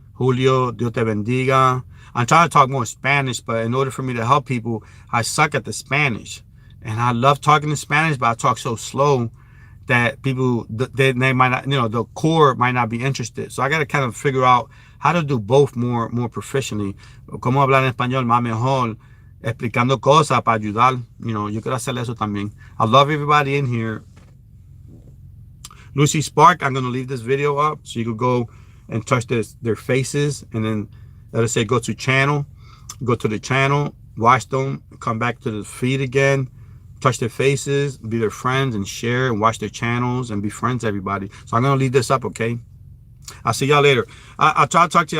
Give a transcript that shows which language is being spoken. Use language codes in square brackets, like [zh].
[en] Julio, Dios te bendiga. I'm trying to talk more Spanish, but in order for me to help people, I suck at the Spanish. And I love talking in Spanish, but I talk so slow that people, they might not, the core might not be interested. So I got to kind of figure out how to do both more proficiently. [es] Cómo hablar en español más mejor, explicando cosas para ayudar. Yo quiero hacer eso también. [en] I love everybody in here. Lucy Spark, I'm going to leave this video up so you can go and touch their faces, and then let us say go to channel, go to the channel, watch them, come back to the feed again, touch their faces, be their friends, and share and watch their channels and be friends, everybody. So I'm going to leave this up, okay? I'll see y'all later. I'll try to talk to you.